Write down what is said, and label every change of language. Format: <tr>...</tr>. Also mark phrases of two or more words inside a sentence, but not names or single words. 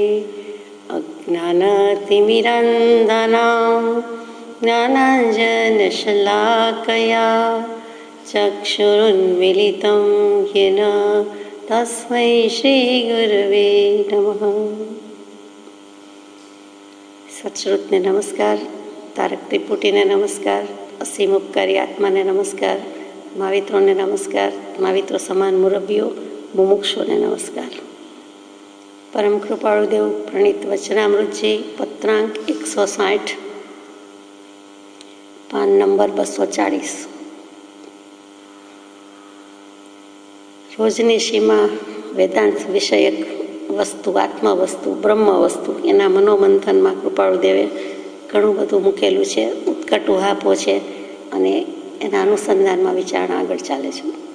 <sa>अज्ञानतिमिरान्धनां ज्ञानाञ्जनशलाकया चक्षुरुन्मीलितं येन तस्मै श्रीगुरवे नमः।</sa> <gu>સત્શ્રુતને નમસ્કાર, તારક ત્રિપુટીને નમસ્કાર, અસીમ ઉપકારી આત્માને નમસ્કાર, મહાવિત્રોને નમસ્કાર, महाविત્રો સમાન મુરબ્બીઓ, મુમુક્ષોને નમસ્કાર। પરમ કૃપાળુદેવ પ્રણીત વચનામૃતજી પત્રાંક 160, પાન નંબર 240। રોજની સીમા વેદાંત વિષયક વસ્તુ, આત્મા વસ્તુ, બ્રહ્મ વસ્તુ, એના મનોમંથનમાં કૃપાળુદેવે ઘણું બધું મૂકેલું છે, ઉત્કટ ઉહાપો છે અને એના અનુસંધાનમાં વિચારણા આગળ ચાલે છે।</gu>